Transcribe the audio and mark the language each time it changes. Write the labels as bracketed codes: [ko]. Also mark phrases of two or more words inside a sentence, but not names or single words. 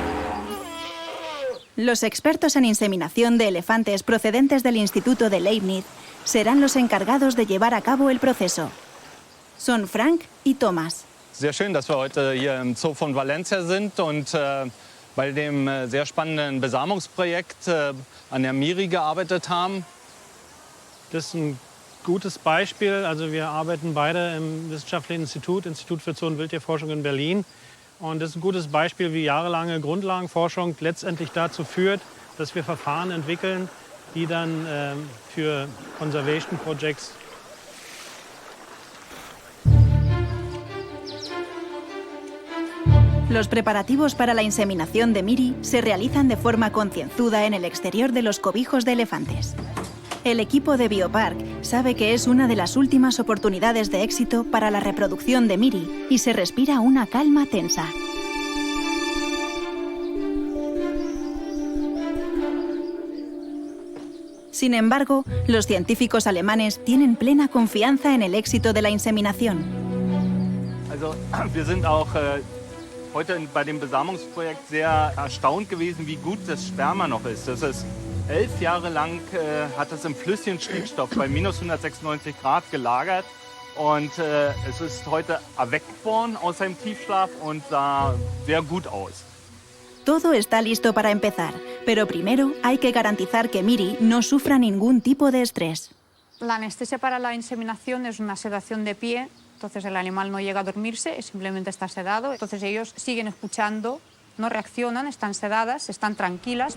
[es] Los expertos en inseminación de elefantes procedentes del Instituto de Leibniz serán los encargados de llevar a cabo el proceso. Son Frank y Thomas. [de] Sehr schön, dass wir heute hier im Zoo von Valencia sind und bei dem sehr spannenden Besamungsprojekt an der Miri gearbeitet haben. Das ist ein gutes Beispiel. Also wir arbeiten beide im Wissenschaftlichen Institut für Zoo- und Wildtierforschung in Berlin. Und das ist ein gutes Beispiel, wie jahrelange Grundlagenforschung letztendlich dazu führt, dass wir Verfahren entwickeln, die dann für [en] Conservation Projects [es] Los preparativos para la inseminación de Miri se realizan de forma concienzuda en el exterior de los cobijos de elefantes. El equipo de Biopark sabe que es una de las últimas oportunidades de éxito para la reproducción de Miri y se respira una calma tensa. Sin embargo, los científicos alemanes tienen plena confianza en el éxito de la inseminación. [de] Also, wir sind auch heute bei dem Besamungsprojekt sehr erstaunt gewesen, wie gut das Sperma noch ist. Das ist 11 Jahre lang hat es im Flüsschen Stickstoff bei minus 196 Grad gelagert und es ist heute erweckt worden aus seinem Tiefschlaf und sah sehr gut aus. [es] Todo está listo para empezar, pero primero hay que garantizar que Miri no sufra ningún tipo de estrés. La anestesia para la inseminación es una sedación de pie, entonces el animal no llega a dormirse, simplemente está sedado. Entonces ellos siguen escuchando, no reaccionan, están sedadas, están tranquilas.